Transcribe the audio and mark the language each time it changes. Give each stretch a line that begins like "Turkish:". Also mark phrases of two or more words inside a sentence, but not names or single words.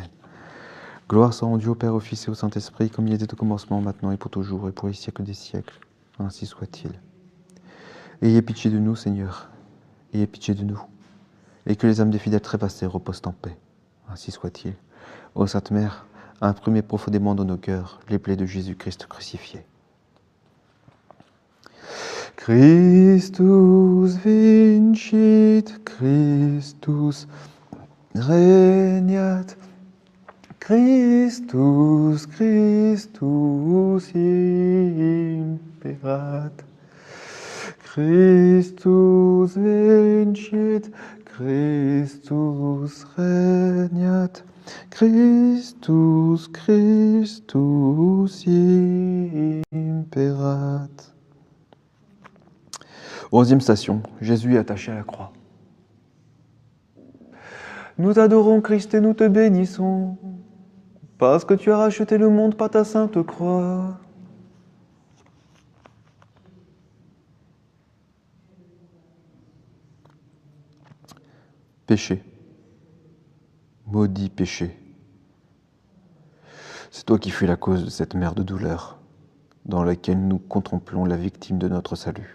French: Gloire soit rendue au Père, au Fils et au Saint-Esprit, comme il était au commencement, maintenant et pour toujours, et pour les siècles des siècles. Ainsi soit-il. Ayez pitié de nous, Seigneur, ayez pitié de nous, et que les âmes des fidèles trépassés reposent en paix. Ainsi soit-il. Ô Sainte Mère, imprimez profondément dans nos cœurs les plaies de Jésus-Christ crucifié.
Latin: Christus vincit, Christus regnat, Christus, Christus imperat. Christus vincit, Christus regnat, Christus, Christus imperat.
French: 11e station, Jésus est attaché à la croix. Nous t'adorons, Christ, et nous te bénissons, parce que tu as racheté le monde par ta sainte croix. Péché, maudit péché, c'est toi qui fus la cause de cette mer de douleur dans laquelle nous contemplons la victime de notre salut.